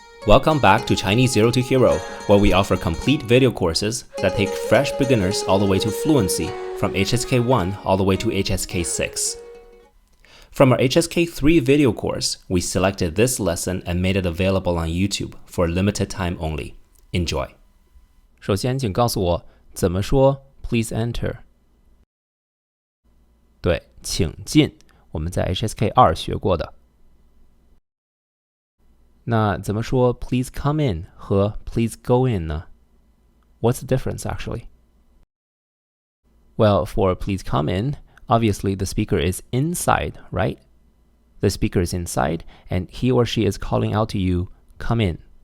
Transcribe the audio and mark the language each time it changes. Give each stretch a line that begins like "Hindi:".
English: Welcome back to Chinese Zero to Hero, where we offer complete video courses that take fresh beginners all the way to fluency, from HSK 1 all the way to HSK 6. From our HSK 3 video course, we selected this lesson and made it available on YouTube for a limited time only. Enjoy.
Chinese: 首先，请告诉我怎么说
English: Please enter。
Chinese: 对，请进，我们在 HSK 2学过的。那怎么说
English: Please come in
Chinese: 和
English: Please go in
Chinese: 呢？
English: What's the difference actually? Well, for please come in, obviously the speaker is inside, right? The speaker is inside and he or she is calling out to you, come in.